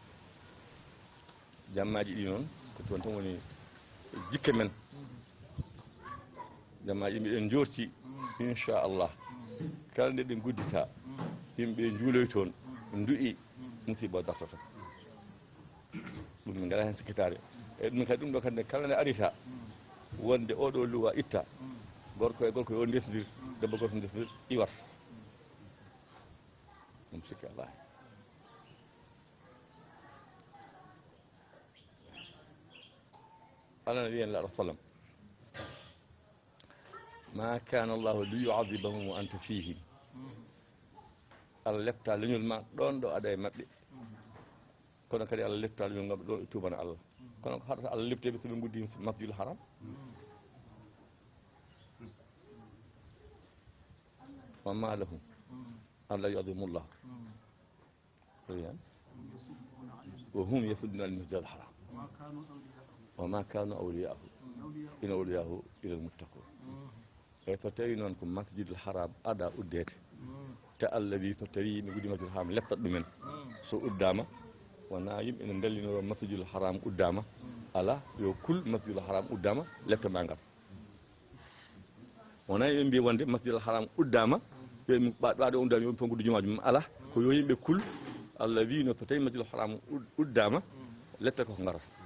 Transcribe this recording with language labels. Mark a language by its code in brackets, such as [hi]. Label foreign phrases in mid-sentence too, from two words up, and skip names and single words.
[ff] jammaji ɗi noon ko toon tan woni jikke men jammaji mbiɗen jorti inchallah kala nde ɗen guddita yimɓe juuloy toon du'i musiba dartata ɗum min gaɗa hen sikkitare e ɗum kadi ɗum ɗo kadi kala nde arita wonde oɗo luwa itta gorko e gorko yo ndesdir debbo gorko ndesdir iwat ɗum sikki Allah Allah ne wiyen laɗo sallam ma [ar] كان الله ليعذبهم وأنت فيهم [ff] Allah lefta leñol ma ɗon ɗo aɗa e maɓɓe kono kadi Allah lefta leñol ngaɓe ɗo e tubana Allah kono ko haɗata Allah lefteɓe soɓe guddi masjidul haram [ar] وما لهم ألا يعذبهم الله وهم يصدون عن المسجد الحرام وما كانوا أولياءه إن أولياؤه إلا المتقون [ff] e so tawi noon ko masjidul haram aɗa uddede te Allah wi so tawi yimɓe guddi masjidul haram leftat ɗumen so uddama wona yimɓe ne dallinoro masjidul haram uddama ala yo kul masjidul haram uddama leftama ngal wona yimɓe mbi wonde masjidul haram uddama yo ɓaɗo uddama yo fof guddi jumaji mum ala ko yo yimɓe kul Allah wi no so tawi masjidul haram uddama lefta koko garata